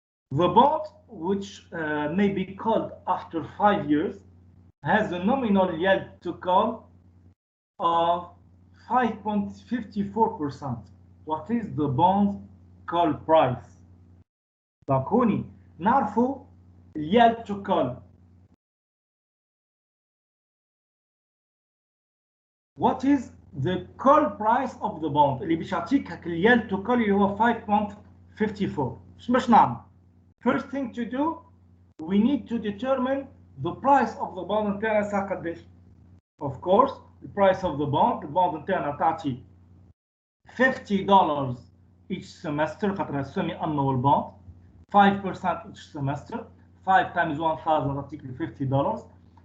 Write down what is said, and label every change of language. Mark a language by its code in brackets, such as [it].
[en] The bond, which may be called after 5 years, has a nominal yield to call of 5.54%. What is the bond call price? Donc [ar] هوني نعرفوا [en] yield to call. What is the call price of the bond [ar] اللي باش يعطيك هاك [en] اليالد to call اللي هو 5.54. [ar] باش نعمل؟ [en] First thing to do, we need to determine the price of the bond [ar] نتاعنا ساعة قداش. [en] Of course, the price of the bond, نتاعنا تعطي $50 each semester [ar] خاطرها [en] semi annual bond, 5% each semester, 5 times 1,000 تعطيك $50.